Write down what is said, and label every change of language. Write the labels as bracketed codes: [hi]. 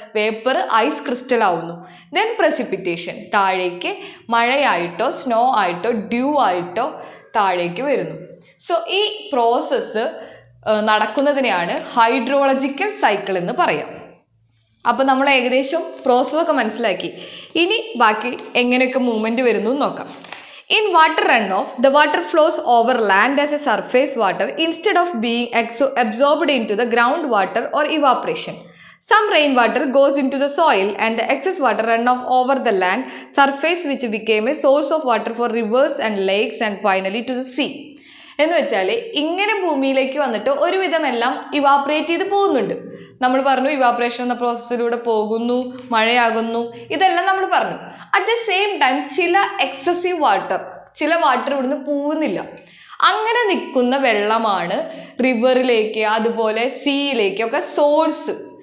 [ml] Vapour ice crystal ആവുന്നു. Then precipitation, താഴേക്ക് മഴയായിട്ടോ snow ആയിട്ടോ ഡ്യൂ ആയിട്ടോ താഴേക്ക് വരുന്നു. സോ ഈ പ്രോസസ്സ് നടക്കുന്നതിനെയാണ് ഹൈഡ്രോളജിക്കൽ സൈക്കിൾ എന്ന് പറയാം. അപ്പോൾ നമ്മൾ ഏകദേശം പ്രോസസ്സൊക്കെ മനസ്സിലാക്കി. ഇനി ബാക്കി എങ്ങനെയൊക്കെ മൂവ്മെൻറ്റ് വരുന്നു എന്ന് നോക്കാം. [en] In water runoff, the water flows over land as a surface water instead of being absorbed into the groundwater or evaporation. Some rainwater goes into the soil and the excess water runoff over the land surface which became a source of water for rivers and lakes and finally to the sea. [ml] എന്ന് വെച്ചാൽ ഇങ്ങനെ ഭൂമിയിലേക്ക് വന്നിട്ട് ഒരുവിധം എല്ലാം evaporate ചെയ്ത് പോകുന്നുണ്ട്. നമ്മൾ പറഞ്ഞു ഇവാപറേഷൻ എന്ന പ്രോസസ്സിലൂടെ പോകുന്നു, മഴയാകുന്നു, ഇതെല്ലാം നമ്മൾ പറഞ്ഞു. [en] at the same time [ml] ചില എക്സസീവ് വാട്ടർ, ചില വാട്ടർ ഇവിടുന്ന് പോകുന്നില്ല. അങ്ങനെ നിൽക്കുന്ന വെള്ളമാണ് റിവറിലേക്ക് അതുപോലെ സീയിലേക്കൊക്കെ സോഴ്സ്.